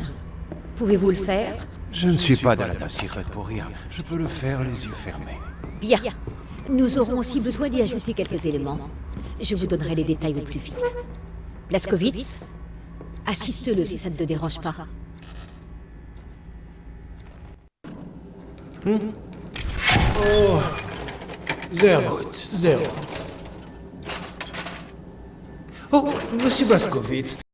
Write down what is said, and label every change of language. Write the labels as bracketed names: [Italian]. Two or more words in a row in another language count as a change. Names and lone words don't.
[French] Pouvez-vous le faire? Je ne suis pas dans la Daci-Rudd pour rien. Je peux le faire les yeux fermés. Bien. Nous aurons aussi besoin d'y ajouter quelques éléments. Je vous donnerai les détails au plus vite. Blazkowicz, assiste-le si ça ne te dérange pas. [German] Oh, sehr gut, sehr gut. [French] Oh, monsieur Blazkowicz,